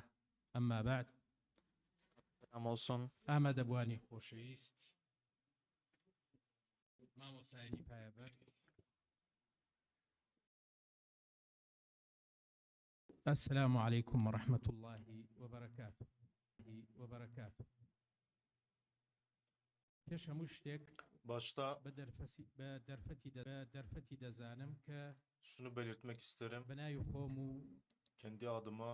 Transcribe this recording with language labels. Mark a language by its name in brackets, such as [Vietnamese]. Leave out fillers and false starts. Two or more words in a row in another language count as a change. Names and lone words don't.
[Arabic] أما بعد. Ahmed Abwani [Central Kurdish] خوشویست مامۆسایانی پایەبەر [Arabic] السلام عليكم ورحمة الله وبركاته. [Central Kurdish] پێش هەموو شتێک [Turkish] Başta [Central Kurdish] بە دەرفەتی دەزانم کە [Turkish] şunu belirtmek isterim. [Central Kurdish] بەناوی خۆم و [Turkish] Kendi adıma